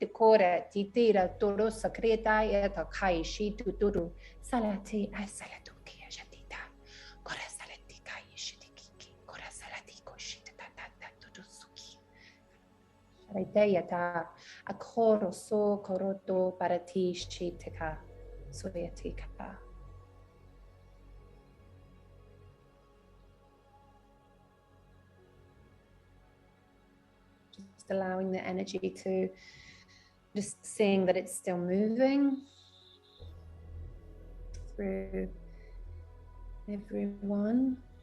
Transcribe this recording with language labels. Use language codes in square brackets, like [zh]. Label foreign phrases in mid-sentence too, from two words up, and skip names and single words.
[en] kore titira toro sakreta eta kaishi tuturu salati salatu ki jatita kore salati kaishi kiki kore salati koshita tata tutusuki shaitayata akoro so koroto parati shitaka soyatika. Allowing the energy to just seeing that it's still moving through everyone.